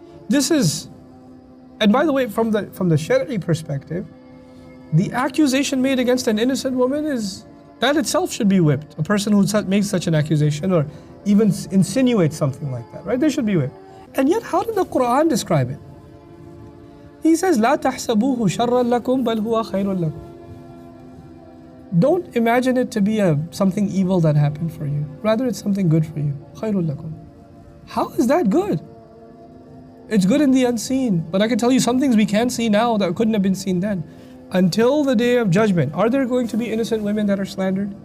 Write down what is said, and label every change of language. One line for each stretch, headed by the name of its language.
English: And by the way, from the Shari'i perspective, The accusation made against an innocent woman is, that itself should be whipped. A person who makes such an accusation or even insinuates something like that, right? They should be whipped. And yet, how did the Quran describe it? He says,
Arabic: لا تحسبوه شرا لكم بل هو خير لكم.
English: Don't imagine it to be something evil that happened for you. Rather, it's something good for you.
Arabic: خير لكم.
English: How is that good? It's good in the unseen. But I can tell you some things we can't see now that couldn't have been seen then. Until the day of judgment, are there going to be innocent women that are slandered?